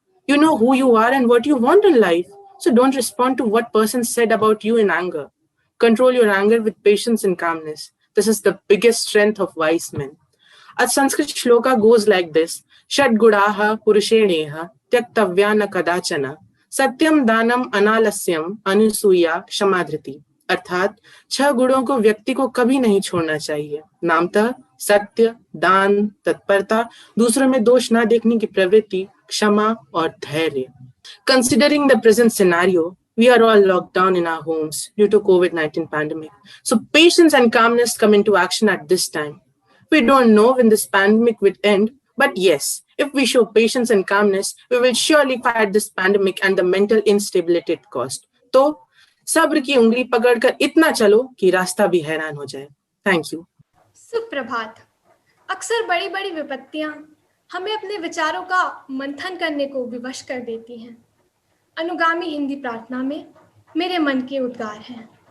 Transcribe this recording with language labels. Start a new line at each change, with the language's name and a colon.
English: You know who you are and what you want in life, so don't respond to what person said about you in anger. Control your anger with patience and calmness. This is the biggest strength of wise men. A Sanskrit shloka goes like this:
Sanskrit: Shad gudaha purusheneha tyaktavya na kadachana सत्यम दानम अनालस्यम अनुसूया क्षमाधृति।
Hindi: अर्थात 6 गुणों को व्यक्ति को कभी नहीं छोड़ना चाहिए, नामतः सत्य, दान, तत्परता, दूसरों में दोष ना देखने की प्रवृत्ति, क्षमा और धैर्य।
English: Considering the present scenario, we are all locked down in our homes due to COVID-19 pandemic. So patience and calmness come into action at this time. We don't know when this pandemic will end, but yes, if we show patience and calmness, we will surely fight this pandemic and the mental instability it caused.
Hindi: तो सब्र की उंगली पकड़कर इतना चलो कि रास्ता भी हैरान हो जाए।
English: Thank you.
Hindi: सुप्रभात। अक्सर बड़ी बड़ी विपत्तियां हमें अपने विचारों का मंथन करने को विवश कर देती हैं। अनुगामी हिंदी प्रार्थना में मेरे मन के उद्गार हैं।